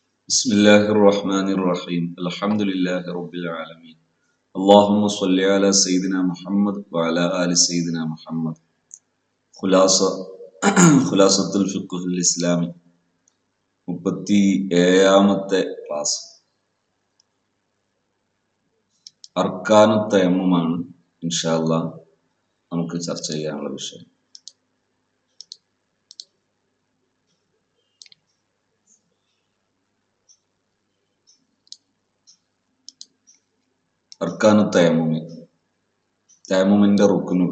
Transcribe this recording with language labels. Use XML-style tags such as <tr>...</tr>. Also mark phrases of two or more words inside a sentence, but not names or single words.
<ar>بسم الله الرحمن الرحيم الحمد لله رب العالمين اللهم صل على سيدنا محمد وعلى آل سيدنا محمد خلاصة الفقه الإسلامي</ar> <ml>37ാമത്തെ ക്ലാസ് അർക്കാനു തയമ്മുമാണ്</ml> <ar>إن شاء الله</ar> <ml>നമുക്ക് ചർച്ച ചെയ്യാനുള്ള വിഷയം.</ml> <ar>أركان التيمم,</ar> <ml>തയമ്മുമിന്റെ റുക്നുകൾ.</ml>